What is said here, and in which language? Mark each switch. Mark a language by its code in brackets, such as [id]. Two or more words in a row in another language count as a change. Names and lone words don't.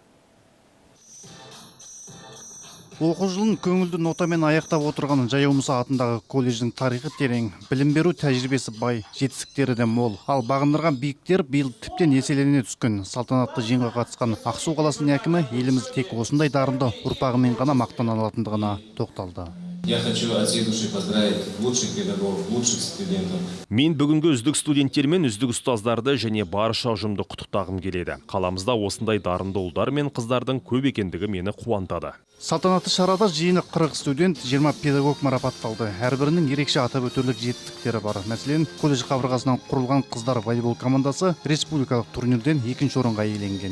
[kk] Оқу жылын көңілді нотамен аяқтап отырған Жаяу Мұса атындағы колледждің тарихы терең, білім беру тәжірибесі бай, жетістіктері де мол. Ал бағындырған биіктер биыл тіптен еселене түскен. Салтанатты жиынға қатысқан Ақсу қаласының әкімі еліміз тек осындай дарынды ұрпағымен ғана мақтана алатындығына тоқталды. [ru] Я хочу от всей души поздравить лучших педагогов, лучших студентов. [kk] Мен бүгінгі үздік студенттер мен үздік ұстаздарды және барша ұжымды құттықтағым келеді. Қаламызда осындай дарынды ұлдар мен қыздардың көп екендігі мені қуантады. Салтанатты шарада жиыны 40 студент, 20 педагог марапатталды. Әрбірінің ерекше атап өтерлік жетістіктері бар. Мәселен, колледж қабырғасынан құрылған қыздар волейбол командасы республикалық турнирден 2-ші орынға иеленген.